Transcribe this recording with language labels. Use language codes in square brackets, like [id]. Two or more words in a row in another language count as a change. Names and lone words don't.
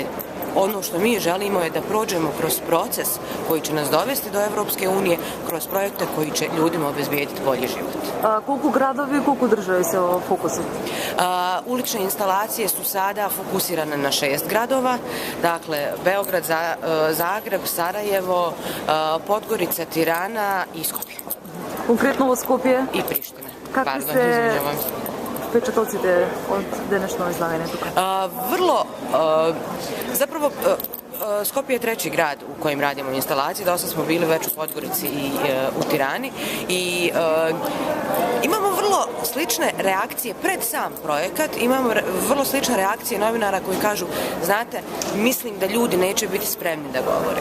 [sr] Ono što mi želimo je da prođemo kroz proces koji će nas dovesti do Evropske unije, kroz projekte koji će ljudima obezbijediti bolji život. Koliko gradovi, koliko države se fokusu? Ulične instalacije su sada fokusirane na 6 gradova, dakle Beograd, Zagreb, Sarajevo, Podgorica, Tirana i Skopje. [mk] Konkretno во Скопје? И Приштина. Какви се впечатоците од денешно излагање тука? [sr] Zapravo Skopje je treći grad u kojem radimo instalacije, dosta smo bili već u Podgorici i u Tirani i imamo vrlo slične reakcije pred sam projekat, imamo vrlo slične reakcije novinara koji kažu, znate, mislim da ljudi neće biti spremni da govore.